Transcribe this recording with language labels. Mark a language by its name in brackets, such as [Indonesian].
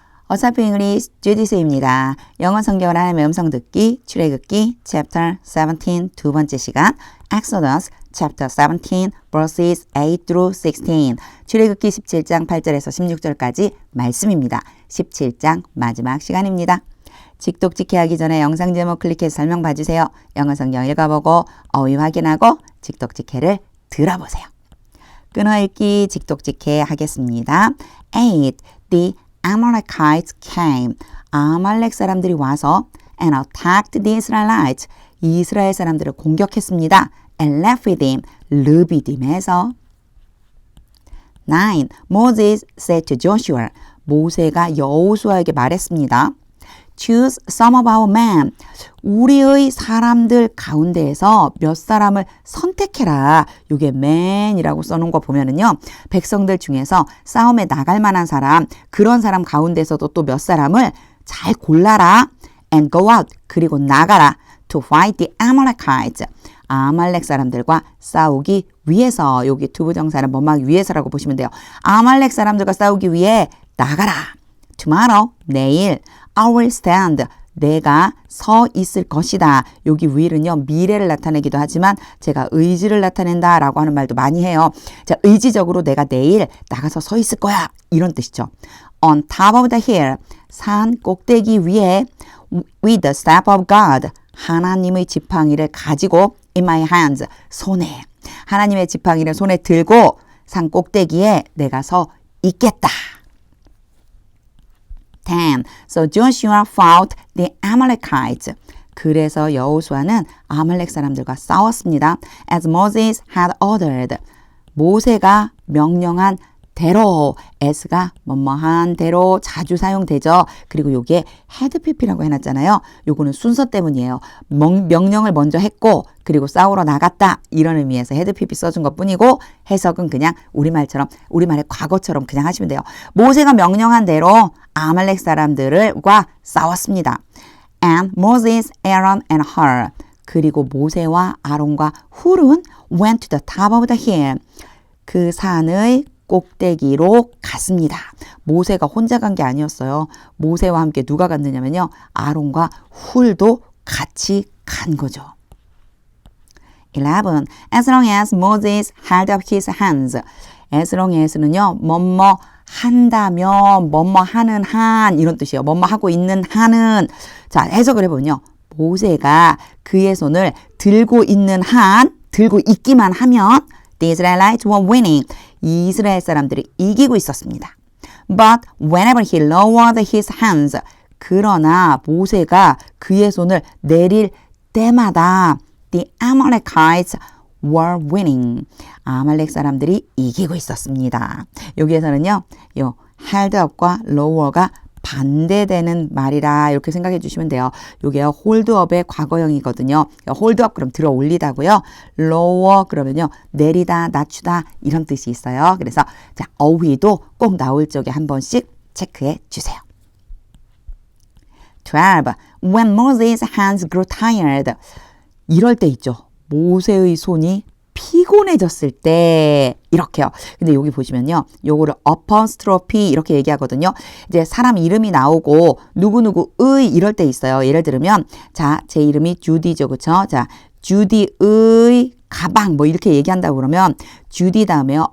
[Korean] 어차피 잉글리시 주디스입니다. 영어 성경을 하나님의 음성 듣기, 출애굽기 chapter 17 두 번째 시간 Exodus chapter 17 verses 8 through 16 출애굽기 17장 8절에서 16절까지 말씀입니다. 17장 마지막 시간입니다. 직독직해 하기 전에 영상 제목 클릭해서 설명 봐주세요. 영어 성경 읽어보고 어휘 확인하고 직독직해를 들어보세요. 끊어읽기 직독직해 하겠습니다. [English] 8. The Amalekites came. [Korean] 아말렉 사람들이 와서 [English] and attacked the Israelites. [Korean] 이스라엘 사람들을 공격했습니다. and Rephidim, 르비딤에서. [English] 9. Moses said to Joshua. [Korean] 모세가 여호수아에게 말했습니다. [English] Choose some of our men. [Korean] 우리의 사람들 가운데에서 몇 사람을 선택해라. 이게 man이라고 써놓은 거 보면은요. 백성들 중에서 싸움에 나갈 만한 사람, 그런 사람 가운데서도 또 몇 사람을 잘 골라라. [English] And go out. [Korean] 그리고 나가라. [English] To fight the Amalekites. [Korean] 아말렉 사람들과 싸우기 위해서. 여기 두부정사는 뭐막 위해서라고 보시면 돼요. 아말렉 사람들과 싸우기 위해 나가라. Tomorrow, 내일. [English] I will stand. [Korean] 내가 서 있을 것이다. 여기 will은요. 미래를 나타내기도 하지만 제가 의지를 나타낸다 라고 하는 말도 많이 해요. 자, 의지적으로 내가 내일 나가서 서 있을 거야. 이런 뜻이죠. [English] On top of the hill. [Korean] 산 꼭대기 위에 [English] with the staff of God. [Korean] 하나님의 지팡이를 가지고 [English] in my hands. [Korean] 손에. 하나님의 지팡이를 손에 들고 산 꼭대기에 내가 서 있겠다. [English] 10. So Joshua fought the Amalekites. [Korean] 그래서 여호수아는 아말렉 사람들과 싸웠습니다. [English] As Moses had ordered. [Korean] 모세가 명령한 대로. as가 뭐뭐한 대로 자주 사용되죠. 그리고 요게 had pp라고 해놨잖아요. 요거는 순서 때문이에요. 명령을 먼저 했고 그리고 싸우러 나갔다. 이런 의미에서 had pp 써준 것 뿐이고 해석은 그냥 우리말의 과거처럼 그냥 하시면 돼요. 모세가 명령한 대로 아말렉 사람들과 싸웠습니다. [English] And Moses, Aaron and Hur. [Korean] 그리고 모세와 아론과 훌은 [English] went to the top of the hill. [Korean] 그 산의 꼭대기로 갔습니다. 모세가 혼자 간 게 아니었어요. 모세와 함께 누가 갔느냐면요. 아론과 훌도 같이 간 거죠. 11. [English] As long as Moses held up his hands. As long as는요. [Korean] 뭐뭐 한다면 뭐뭐 하는 한 이런 뜻이에요. 뭐뭐 하고 있는 한은. 자, 해석을 해보면요. 모세가 그의 손을 들고 있는 한, 들고 있기만 하면 [English] The Israelites were winning. [Korean] 이스라엘 사람들이 이기고 있었습니다. [English] But whenever he lowered his hands. [Korean] 그러나 모세가 그의 손을 내릴 때마다 [English] The Amalekites were winning. [Korean] 아말렉 사람들이 이기고 있었습니다. 여기에서는요. 요 held up과 lower가 반대되는 말이라 이렇게 생각해 주시면 돼요. 요게요. hold up의 과거형이거든요. hold up 그럼 들어 올리다고요. lower 그러면요. 내리다, 낮추다 이런 뜻이 있어요. 그래서 자, 어휘도 꼭 나올 적에 한 번씩 체크해 주세요. 12. [English] When Moses' hands grew tired. [Korean] 이럴 때 있죠. 모세의 손이 피곤해졌을 때 이렇게요. 근데 여기 보시면요. 요거를 apostrophe 이렇게 얘기하거든요. 이제 사람 이름이 나오고 누구누구의 이럴 때 있어요. 예를 들면 자, 제 이름이 주디죠. 그쵸? 자, 주디의 가방 뭐 이렇게 얘기한다고 그러면 주디 다음에요.